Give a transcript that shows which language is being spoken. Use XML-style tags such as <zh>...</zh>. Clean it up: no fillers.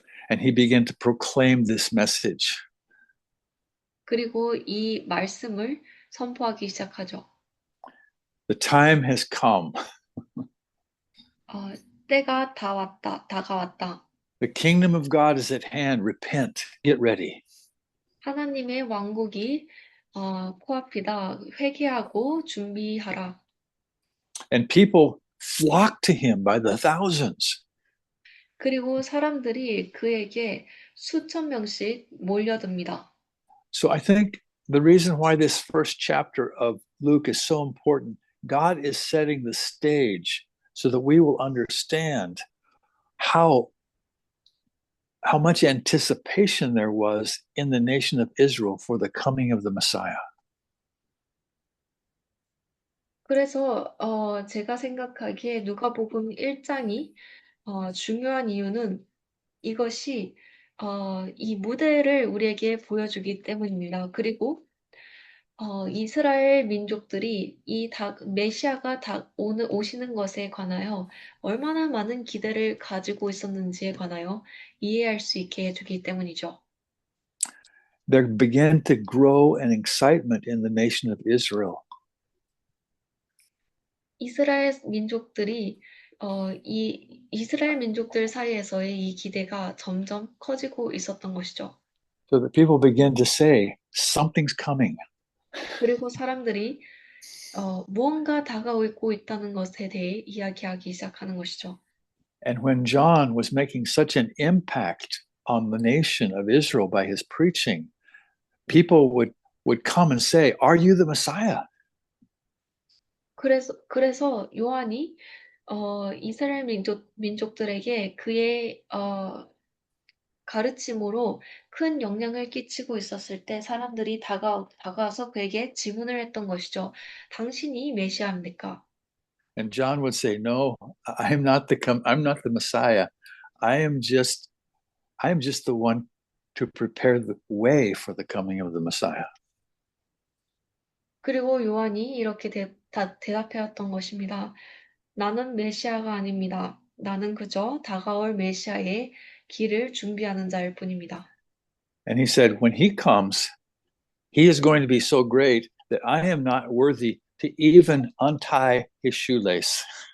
<en>And he began to proclaim this message.</en> <ko>그리고 이 말씀을 선포하기 시작하죠.</ko> <en>The time has come.</en> <ko>때가 다가왔다.</ko> <en>The kingdom of God is at hand. Repent. Get ready.</en> <ko>하나님의 왕국이 코앞이다. 회개하고 준비하라.</ko> <en>And people flocked to him by the thousands.</en> <ko>그리고 사람들이 그에게 수천 명씩 몰려듭니다.</ko> <en>So I think the reason why this first chapter of Luke is so important, God is setting the stage so that we will understand how much anticipation there was in the nation of Israel for the coming of the Messiah.</en> <ko>그래서 제가 생각하기에 누가복음 1장이 중요한 이유는 이것이 이 무대를 우리에게 보여주기 때문입니다. 그리고 이스라엘 민족들이 이 메시아가 오시는 것에 관하여 얼마나 많은 기대를 가지고 있었는지에 관하여 이해할 수 있게 해주기 때문이죠.</ko> <en>There began to grow an excitement in the nation of Israel.</en> <ko>이스라엘 민족들이 이 이스라엘 민족들 사이에서의 이 기대가 점점 커지고 있었던 것이죠.</ko> <en>So that people began to say, something's coming.</en> <ko>그리고 사람들이 무언가 다가오고 있다는 것에 대해 이야기하기 시작하는 것이죠.</ko> <en>And when John was making such an impact on the nation of Israel by his preaching, people would come and say, "Are you the Messiah?"</en> <ko>그래서 요한이 이스라엘 민족들에게 그의 가르침으로 큰 영향을 끼치고 있었을 때 사람들이 다가와서 그에게 질문을 했던 것이죠. 당신이 메시아입니까?</ko> <en>And John would say, "No, I'm not the Messiah. I am just the one to prepare the way for the coming of the Messiah."</en> <ko>그리고 요한이 이렇게 대답해왔던 것입니다. 나는 메시아가 아닙니다. 나는 그저 다가올 메시아의 길을 준비하는 자일 뿐입니다.</ko> <en>And he said, when he comes, he is going to be so great that I am not worthy to even untie his shoelace.</en>